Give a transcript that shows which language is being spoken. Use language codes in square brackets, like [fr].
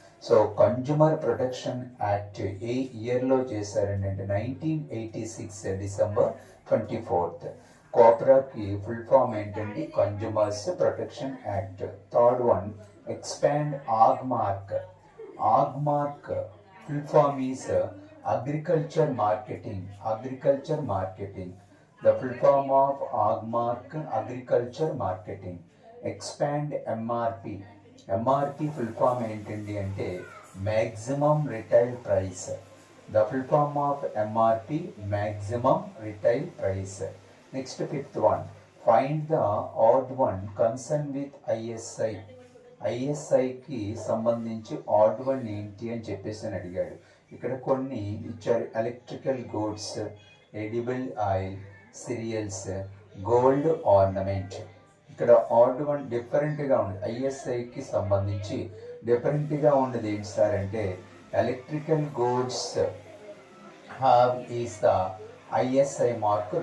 [te] So consumer protection act ఏ ఇయర్లో చేశారండి అంటే 1986 డిసెంబర్ 24. కోపరాకి ఫుల్ ఫామ్ ఏంటండి? Consumers protection act. [en] Third one, expand Agmark. Agmark full form is agriculture marketing. Agriculture marketing. The full form of Agmark, agriculture marketing. Expand MRP. MRP full form [te] ఏంటండి అంటే [en] maximum retail price. The full form of MRP, maximum retail price. Next, fifth one, find the odd one concerned with ISI. [te] ఐఎస్ఐకి సంబంధించి odd one ఏంటి అని చెప్పేసి అని అడిగాడు. ఇక్కడ కొన్ని ఇచ్చారు: electrical goods, edible oil, cereals, gold ornament. ఇక్కడ ఆడ్ వన్ డిఫరెంట్గా ఉంది. ఐఎస్ఐకి సంబంధించి డిఫరెంట్గా ఉండేది ఏంటి సార్ అంటే [en] Electrical goods have is the ISI mark.